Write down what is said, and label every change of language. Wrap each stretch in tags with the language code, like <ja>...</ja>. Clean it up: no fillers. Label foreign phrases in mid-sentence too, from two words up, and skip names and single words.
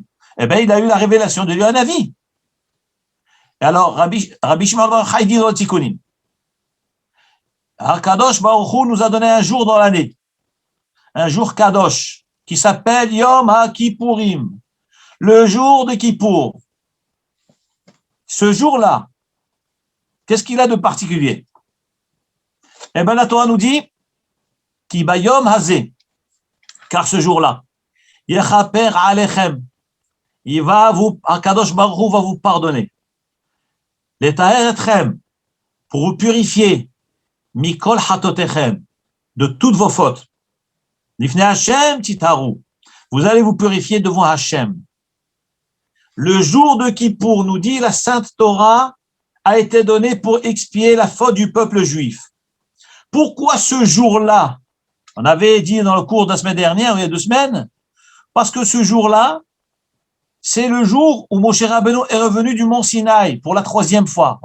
<fr>Eh bien, il a eu la révélation de lui un avis. Et alors, Rabbi Shimon bar Yochai dit dans le Tikkunim, Kadosh Baruch Hu nous a donné un jour dans l'année, un jour Kadosh, qui s'appelle Yom HaKippurim, le jour de Kippour. Ce jour-là, qu'est-ce qu'il a de particulier? Eh bien, la Torah nous dit,</fr> <he>כי ביום הזה,</he> <fr>car ce jour-là,</fr> <he>יכפר עליכם,</he> <fr>Kadosh Baruch Hu va vous pardonner.</fr> <he>לטהר אתכם,</he> <fr>pour vous purifier,</fr> <he>מכל חטאתיכם,</he> <fr>de toutes vos fautes.</fr> <he>לפני השם תטהרו,</he> <fr>vous allez vous purifier devant Hashem. Le jour de Kippour, nous dit la Sainte Torah, a été donné pour expier la faute du peuple juif. Pourquoi ce jour-là? On avait dit dans le cours de la semaine dernière, il y a 2 semaines, parce que ce jour-là, c'est le jour où Moshe Rabbeinu est revenu du mont Sinaï pour la 3e fois.</fr>